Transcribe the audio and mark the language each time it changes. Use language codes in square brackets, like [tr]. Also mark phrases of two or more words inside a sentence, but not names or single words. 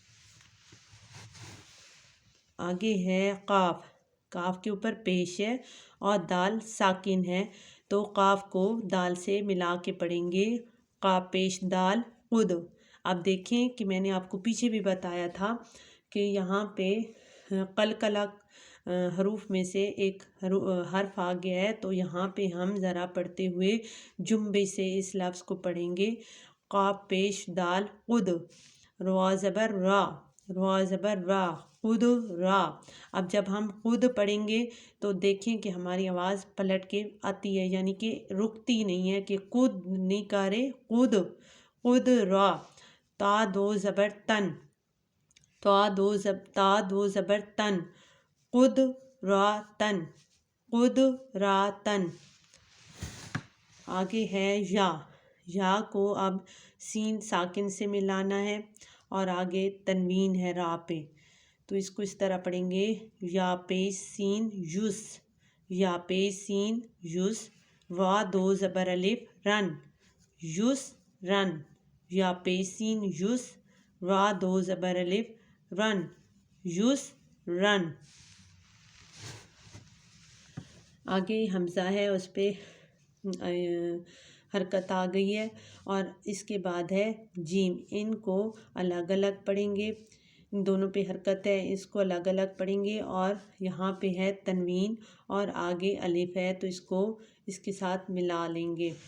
[ur] آگے ہے قاف، کاف کے اوپر پیش ہے اور دال ساکن ہے، تو قاف کو دال سے ملا کے پڑھیں گے، قاف پیش دال قد۔ اب دیکھیں کہ میں نے آپ کو پیچھے بھی بتایا تھا کہ یہاں پہ قلقلہ حروف میں سے ایک حرف آ گیا ہے، تو یہاں پہ ہم ذرا پڑھتے ہوئے جنبے سے اس لفظ کو پڑھیں گے، قاف پیش دال قد، را زبر را، را زبر را، قد را۔ اب جب ہم قد پڑھیں گے تو دیکھیں کہ ہماری آواز پلٹ کے آتی ہے، یعنی کہ رکتی نہیں ہے کہ قد نہیں کہہ رہے، قد، قد را۔ تا دو زبر تن، تا دو زبر تن، قد را تن، قد را تن۔ آگے ہے یا، یا کو اب سین ساکن سے ملانا ہے اور آگے تنوین ہے را پہ، تو اس کو اس طرح پڑھیں گے، یا پیش سین یس، یا پیش سین یس، را دو زبر الف رن، یس رن، یا پیش سین یس، را دو زبر الف رن، یس رن۔ آگے حمزہ ہے، اس پہ حرکت آ گئی ہے، اور اس کے بعد ہے جیم، ان کو الگ الگ پڑھیں گے، ان دونوں پہ حرکت ہے، اس کو الگ الگ پڑھیں گے، اور یہاں پہ ہے تنوین اور آگے الف ہے، تو اس کو اس کے ساتھ ملا لیں گے۔